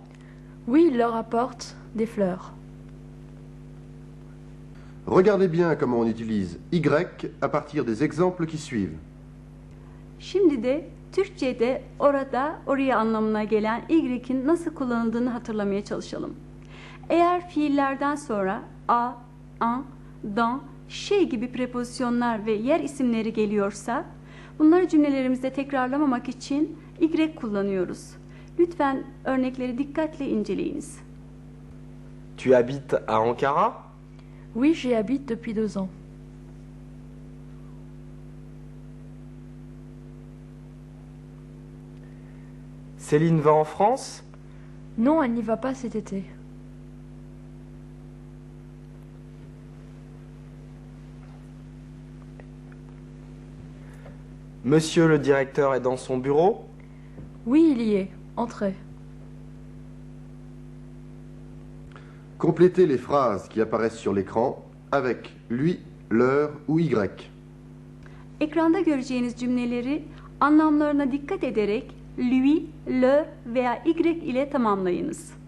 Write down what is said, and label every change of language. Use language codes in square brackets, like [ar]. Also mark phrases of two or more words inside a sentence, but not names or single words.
[fr] Oui, il leur apporte des fleurs. Regardez bien comment on utilise Y à partir des exemples qui suivent. [tr] Şimdi de Türkçe'de orada, oraya anlamına gelen y'in nasıl kullanıldığını hatırlamaya çalışalım. Eğer fiillerden sonra a, an, dan, şey gibi prepozisyonlar ve yer isimleri geliyorsa, bunları cümlelerimizde tekrarlamamak için Y kullanıyoruz. Lütfen örnekleri dikkatle inceleyiniz. [fr] Tu habites à Ankara? Oui, j'y habite depuis 2 ans. Céline va en France? Non, elle n'y va pas cet été. Monsieur le directeur est dans son bureau? Oui, il y est. Entrez. Complétez les phrases qui apparaissent sur l'écran avec lui, leur ou Y. [tr] Ekranda göreceğiniz cümleleri anlamlarına dikkat ederek lui, leur veya Y ile tamamlayınız.